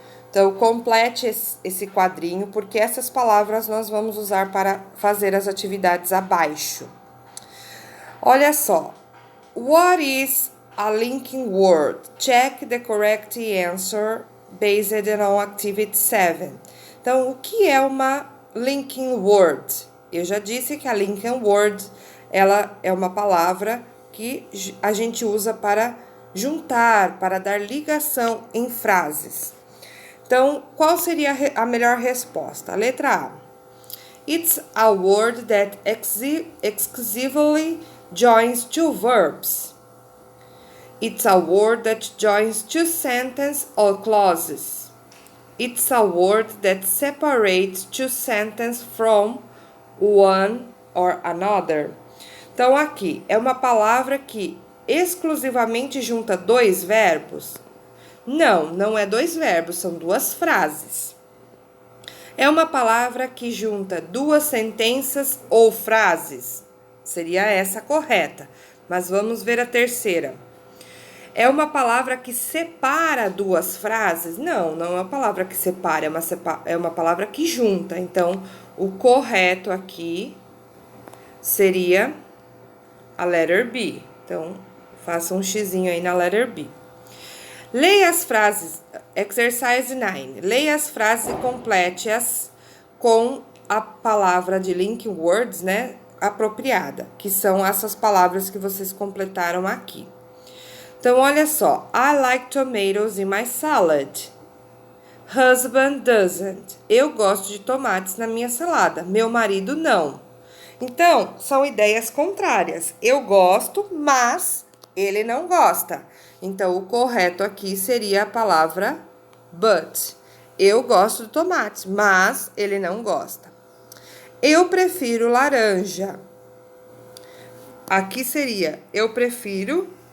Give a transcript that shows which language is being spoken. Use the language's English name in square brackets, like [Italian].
[Portuguese] Então, complete esse quadrinho, porque essas palavras nós vamos usar para fazer as atividades abaixo. Olha só. [English] What is a linking word? Check the correct answer based on activity 7. [Portuguese] Então, o que é uma linking word? Eu já disse que a linking word, ela é uma palavra que a gente usa para juntar, para dar ligação em frases. Então, qual seria a melhor resposta? A letra A. [English] It's a word that exclusively joins two verbs. It's a word that joins two sentences or clauses. It's a word that separates two sentences from one or another. [Portuguese] Então, aqui, é uma palavra que exclusivamente junta dois verbos? Não é dois verbos, são duas frases. É uma palavra que junta duas sentenças ou frases? Seria essa correta, mas vamos ver a terceira. É uma palavra que separa duas frases? Não é uma palavra que separa, é uma palavra que junta. Então, o correto aqui seria a letter B. Então, faça um xizinho aí na letter B. Leia as frases, exercise 9. Leia as frases e complete-as com a palavra de linking words, né, apropriada, que são essas palavras que vocês completaram aqui. Então, olha só. [English] I like tomatoes in my salad. Husband doesn't. [Portuguese] Eu gosto de tomates na minha salada. Meu marido não. Então, são ideias contrárias. Eu gosto, mas ele não gosta. Então, o correto aqui seria a palavra but. Eu gosto de tomates, mas ele não gosta. Eu prefiro laranja. Aqui seria, eu prefiro